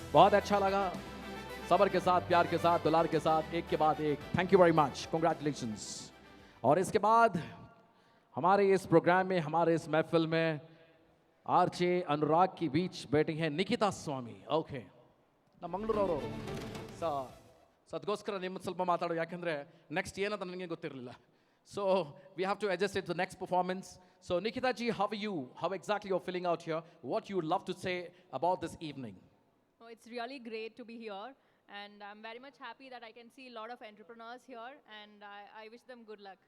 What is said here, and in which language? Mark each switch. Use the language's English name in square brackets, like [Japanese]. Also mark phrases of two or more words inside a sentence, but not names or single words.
[Hindi] बहुत अच्छा लगा, सबर के साथ, प्यार के साथ, दुलार के साथ, एक के बाद एक. [English] thank you very much, congratulations. [Hindi] और इसके बाद हमारे इस प्रोग्राम में, हमारे इस महफिल में आरजे अनुराग की बीच बैठी हैं निकिता स्वामी. [Kannada] ಓಕೆ, ನಮ್ಮ ಮಂಗಳೂರವರು. ಸೊ ಅದಕ್ಕೋಸ್ಕರ ನಿಮ್ಮ ಸ್ವಲ್ಪ ಮಾತಾಡೋ, ಯಾಕೆಂದರೆ ನೆಕ್ಸ್ಟ್ ಏನಂತ ನನಗೆ ಗೊತ್ತಿರಲಿಲ್ಲ. [English] So we have to adjust it to the next performance. So Nikita ji, how are you? How exactly you're feeling out here? What you would love to say about this evening? Oh, it's really great to be here, and I'm very much happy that I can see a lot of entrepreneurs here, and I wish them good luck.